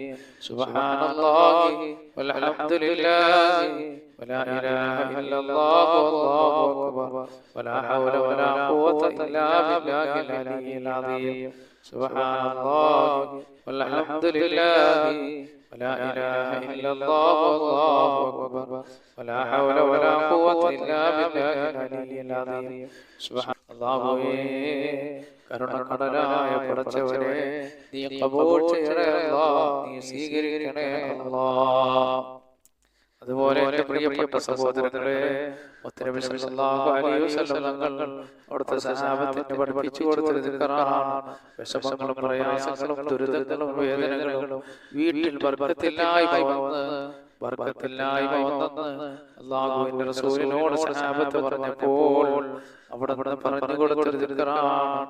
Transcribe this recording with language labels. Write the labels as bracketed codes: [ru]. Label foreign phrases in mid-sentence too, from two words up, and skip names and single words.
[ar] سبحان الله والحمد لله ولا إله إلا الله والله أكبر ولا حول ولا قوة إلا بالله العلي العظيم. سبحان الله والحمد لله ولا إله إلا الله والله أكبر ولا حول ولا قوة إلا بالله العلي العظيم. سبحان الله. [ml] കരുണക്കടലായ പടച്ചവനെ, നീ ഖബൂൽ ചെയ്യണേ അല്ലാഹ്, നീ സ്വീകരിക്കണേ അല്ലാഹ്. അതുപോലെ എൻ്റെ പ്രിയപ്പെട്ട സഹോദരങ്ങളെ, മുത്തനബി [ar] صلى الله عليه وسلم [ml] തങ്ങൾ അവിടുത്തെ സഹാബത്തിന് പഠിപ്പിച്ചു കൊടുത്തൊരു ദിക്റാണ് വിഷമങ്ങളും പ്രയാസങ്ങളും ദുരിതങ്ങളും വേദനകളും വീട്ടിൽ ബർക്കത്തില്ലായ്മ വന്നെന്ന് അല്ലാഹുവിന്റെ റസൂലിനോട് സഹാബത്ത് പറഞ്ഞപ്പോൾ അവിടെ പറഞ്ഞു കൊടുത്തൊരു ദിക്റാണ്.